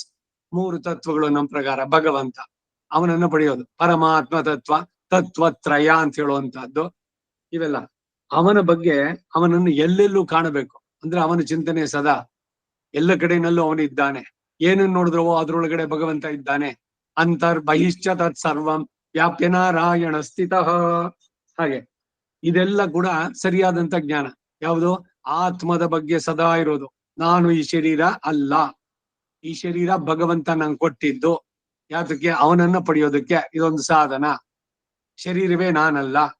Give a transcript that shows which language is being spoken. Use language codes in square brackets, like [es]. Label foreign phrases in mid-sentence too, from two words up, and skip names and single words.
[kn] 3 ತತ್ವಗಳು ನಮ್ಮ ಪ್ರಕಾರ ಭಗವಂತ, ಅವನನ್ನ ಪಡೆಯೋದು. ಪರಮಾತ್ಮ ತತ್ವ, ತತ್ವತ್ರಯ ಅಂತ ಹೇಳುವಂತಹದ್ದು. ಇವೆಲ್ಲ ಅವನ ಬಗ್ಗೆ, ಅವನನ್ನು ಎಲ್ಲೆಲ್ಲೂ ಕಾಣಬೇಕು. ಅಂದ್ರೆ ಅವನ ಚಿಂತನೆ ಸದಾ ಎಲ್ಲ ಕಡೆನಲ್ಲೂ ಅವನಿದ್ದಾನೆ. ಏನನ್ನು ನೋಡಿದ್ರೋ ಅದ್ರೊಳಗಡೆ ಭಗವಂತ ಇದ್ದಾನೆ. [sa] ಅಂತರ್ಬಹಿಶ್ಚ ತತ್ ಸರ್ವಂ ವ್ಯಾಪ್ಯ ನಾರಾಯಣ ಸ್ಥಿತಃ. [kn] ಹಾಗೆ ಇದೆಲ್ಲ ಕೂಡ ಸರಿಯಾದಂತ ಜ್ಞಾನ. ಯಾವುದು? ಆತ್ಮದ ಬಗ್ಗೆ ಸದಾ ಇರೋದು. ನಾನು ಈ ಶರೀರ ಅಲ್ಲ, ಈ ಶರೀರ ಭಗವಂತ ನಂಗೆ ಕೊಟ್ಟಿದ್ದು. ಯಾತಕ್ಕೆ? ಅವನನ್ನ ಪಡೆಯೋದಕ್ಕೆ. ಇದೊಂದು ಸಾಧನ. ಶರೀರವೇ ನಾನಲ್ಲ.